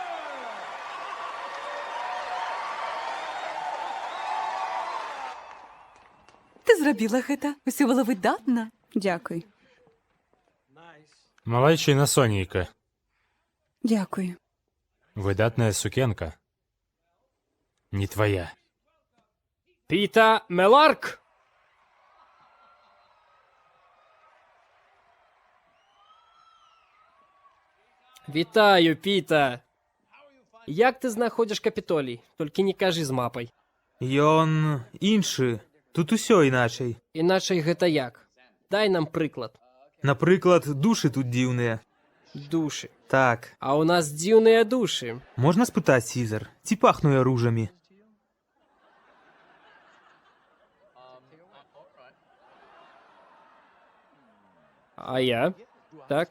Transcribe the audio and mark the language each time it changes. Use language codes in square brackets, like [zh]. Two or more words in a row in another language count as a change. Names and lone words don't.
[be] Ты зрабіла гэта. Усё было выдатна. Дзякуй. Малайчына Сонейка. Дзякуй. Выдатная сукенка. не твоя. Піта Меларк! Вітаю, Піта! [uk] Як ти знаходиш Капітолій? Тільки не кажи з мапай. [be] Ён іншы. Тут усё іначай. Іначай гэта як? Дай нам прыклад. Напрыклад, душы тут дзіўныя. Душы. Так, А у нас дзіўныя душы. можна спытаць, Сізар, ці пахну я ружамі? А я? Так?